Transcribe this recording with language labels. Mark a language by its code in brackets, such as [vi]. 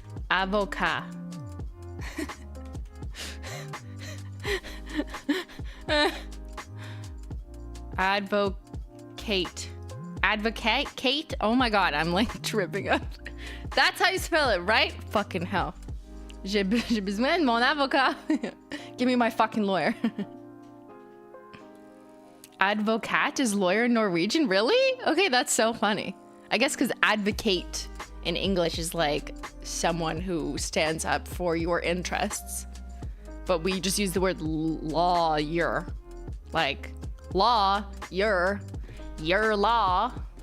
[fr] Avocat. [en] Advocate. Advocate? Kate? Oh my god, I'm like tripping up. That's how you spell it, right? Fucking hell. [fr] J'ai besoin de mon avocat. [en] Give me my fucking lawyer. Advocate is lawyer in Norwegian? Really? Okay, that's so funny. I guess because advocate in English is like someone who stands up for your interests. But we just use the word lawyer. Like, law, your law.